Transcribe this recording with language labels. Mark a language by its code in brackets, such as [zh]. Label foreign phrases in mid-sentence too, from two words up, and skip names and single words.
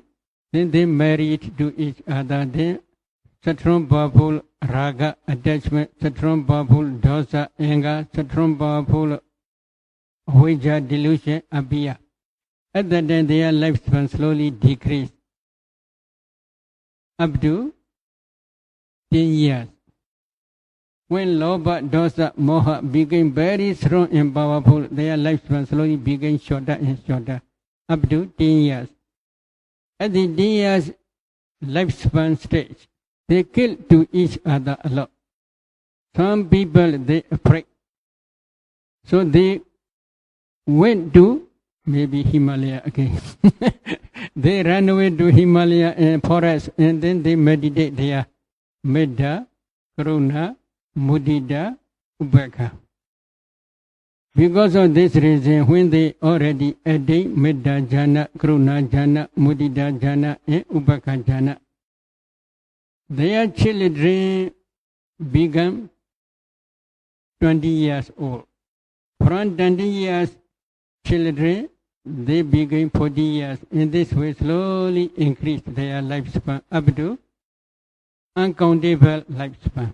[en] Then they married to each other. Then strong powerful raga attachment, strong powerful dosa anger, strong powerful avijja delusion appear. At that time, their lifespan slowly decrease up to 10 years. When [pi] lobha, dosa, moha [en] became very strong and powerful, their lifespan slowly became shorter and shorter, up to 10 years. At the 10 years lifespan stage, they kill to each other a lot. Some people, they afraid. So they went to maybe Himalaya again. They ran away to Himalaya and forest, and then they meditate there. [pi] Metta, Karuna, Mudita, Upekkha. [en] Because of this reason, when they already attain [pi] Metta jhana, Karuna jhana, Mudita jhana, [en] and [pi] Upekkha jhana, [en] their children become 20 years old. From 20 years, children, they became 40 years. In this way, slowly increase their lifespan up to uncountable lifespan.